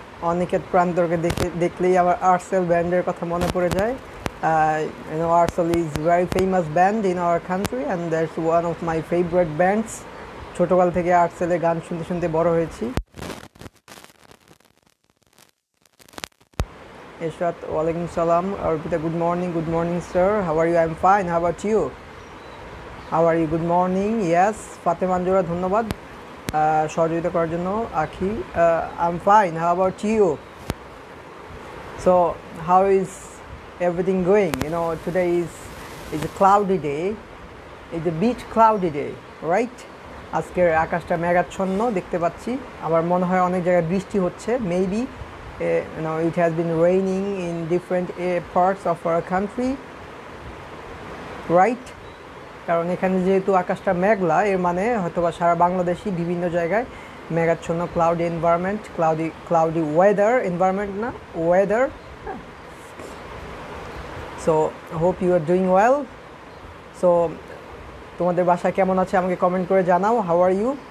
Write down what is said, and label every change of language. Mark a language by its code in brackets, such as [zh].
[bn] Oniket Prantorকে দেখলেই আবার আর্সেল ব্যান্ডের কথা মনে পড়ে যায়. [en] You know, Arcel is very famous band in our country and that's one of my favorite bands. [bn] ছোটকাল থেকে আর্সেলের গান শুনতে শুনতে বড় হয়েছি. [en] Eshat, walaikum salam. Arpita, good morning sir. How are you? I'm fine. How about you? How are you? Good morning. Yes. [bn] Fatima Anjura, ধন্যবাদ সহযোগিতা করার জন্য. [en] Akhi, I'm fine. How about you? So, how is everything going? You know, today is a cloudy day. It's a bit cloudy day, right? [bn] আজকের আকাশটা মেঘাচ্ছন্ন দেখতে পাচ্ছি. আমার মনে হয় অনেক জায়গায় বৃষ্টি হচ্ছে. [en] Maybe you know, it has been raining in different parts of our country, right? [bn] কারণ এখানে যেহেতু আকাশটা মেঘলা, এর মানে হয়তোবা সারা বাংলাদেশই বিভিন্ন জায়গায় মেঘাচ্ছন্ন, cloudy environment, cloudy weather environment না weather. [en] So hope you are doing well. So [bn] তোমাদের বাসায় কেমন আছে আমাকে কমেন্ট করে জানাও. [en] How are you?